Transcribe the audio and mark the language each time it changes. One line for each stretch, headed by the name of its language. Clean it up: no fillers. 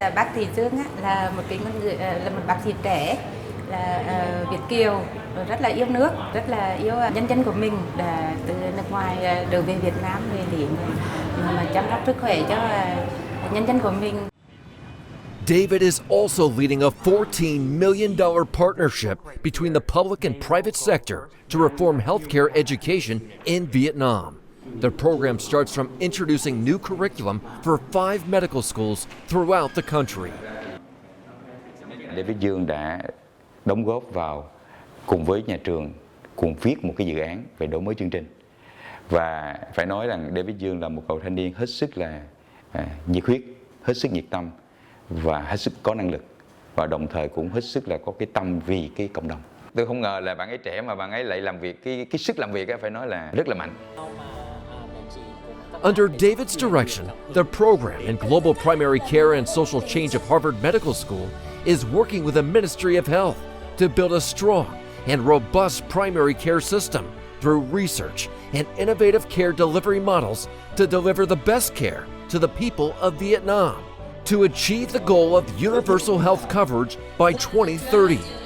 Vietnamese: Bác sĩ Dương là một bác sĩ trẻ, là Việt kiều, rất là yêu nước, rất là yêu nhân dân của mình, là từ nước ngoài trở về Việt Nam để chăm sóc sức khỏe cho nhân dân của mình.
English: David is also leading a $14 million partnership between the public and private sector to reform healthcare education in Vietnam. The program starts from introducing new curriculum for 5 medical schools throughout the country.
Vietnamese: David Dương đã đóng góp vào cùng với nhà trường cùng viết một cái dự án về đổi mới chương trình. Và phải nói rằng David Dương là một cậu thanh niên hết sức là nhiệt huyết, hết sức nhiệt tâm và hết sức có năng lực, và đồng thời cũng hết sức là có cái tâm vì cái cộng đồng. Tôi không ngờ là bạn ấy trẻ mà bạn ấy lại làm việc, cái sức làm việc phải nói là rất là mạnh.
English: Under David's direction, the program in Global Primary Care and Social Change of Harvard Medical School is working with the Ministry of Health to build a strong and robust primary care system through research and innovative care delivery models to deliver the best care to the people of Vietnam to achieve the goal of universal health coverage by 2030.